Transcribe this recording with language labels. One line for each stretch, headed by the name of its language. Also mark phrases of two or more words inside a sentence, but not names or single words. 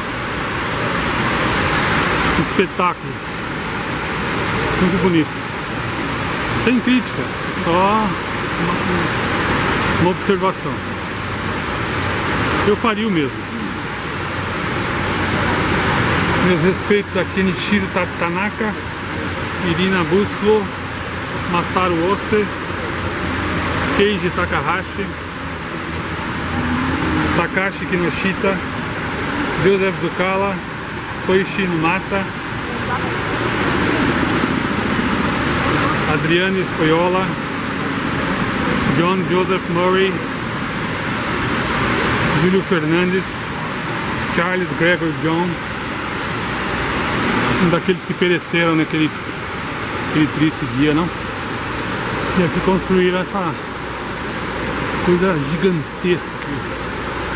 Portuguese: Um espetáculo. Muito bonito. Sem crítica, só uma observação. Eu faria o mesmo. Meus respeitos a Kenichiro Tanaka, Irina Buslo, Masaru Ose, Keiji Takahashi, Takashi Kinoshita, Joseph Zukala, Soichi Numata, Adriane Espoiola, John Joseph Murray, Júlio Fernandes, Charles Gregory John, um daqueles que pereceram naquele triste dia, não? E aqui construíram essa coisa gigantesca aqui.